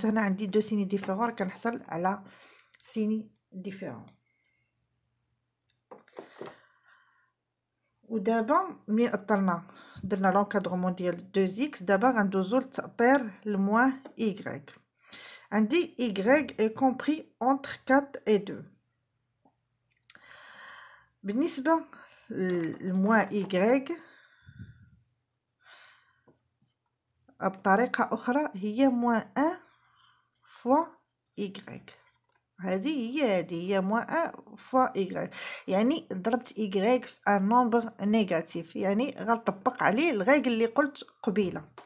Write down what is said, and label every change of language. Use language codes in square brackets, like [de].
[ar] هنا عندي دو سيني ديفيرون كنحصل على سيني ديفيرون. ودابا ملي اطرنا درنا لونكادرومون ديال 2x دابا غندوزو للتأطير لموان y. عندي [fr] y est compris entre 4 et 2. [ar] بالنسبه لموان y بطريقه اخرى هي موان 1 فوا y، هذه هي موان 1 فوا y، يعني ضربت y في ان نومبر نيجاتيف، يعني غنطبق عليه الريغل اللي قلت قبيله.